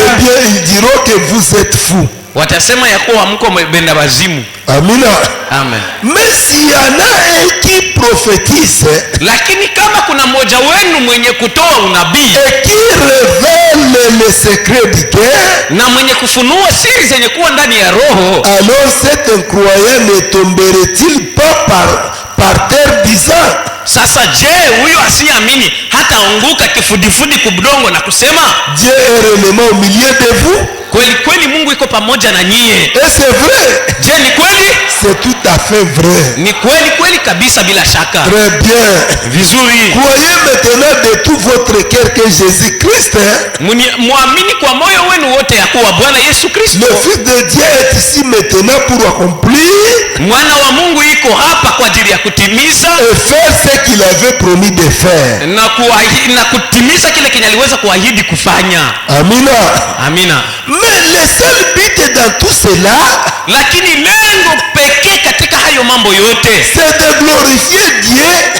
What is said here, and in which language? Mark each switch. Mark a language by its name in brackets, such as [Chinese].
[French] eh bien ils diront que vous êtes fous. [Swahili] Watasema ya kuwa mko benda wazimu. Amina. [French] Amen. Mais s'il y en a un qui prophétise, [Swahili] lakini kama kuna mmoja wenu mwenye kutoa unabii, [French] et qui révèle les secrets du cœur, [Swahili] na mwenye kufunua siri zenye kuwa ndani ya roho, [French] alors cet incroyant ne tomberait-il pas par terre disant, [Swahili] sasa je, huyo asiamini hata anguka kifudifudi kubudongo na kusema, [French] Dieu est réellement au milieu de vous? [Swahili] Kweli kweli Mungu iko pamoja na nyie. [French] Et c'est vrai. [Swahili] Je, ni kweli? [French] C'est tout à fait vrai. [Swahili] Ni kweli kweli kabisa, bila shaka. [French] Très bien. [Swahili] Vizuri. [French] Croyez maintenant de tout votre cœur que Jésus-Christ, [Swahili] muamini kwa moyo wenu wote ya kuwa Bwana Yesu Kristo, [French] le Fils de Dieu, est ici maintenant pour accomplir, [Swahili] mwana wa Mungu iko hapa kwa ajili ya kutimiza [French] et faire ce qu'il avait promis de faire, [Swahili] na kutimiza kile kenye aliweza kuahidi kufanya. Amina. Amina. [French] Mais le seul but dans tout cela, [Swahili] lakini lengo pekee katika hayo mambo yote, [French] c'est de glorifier Dieu,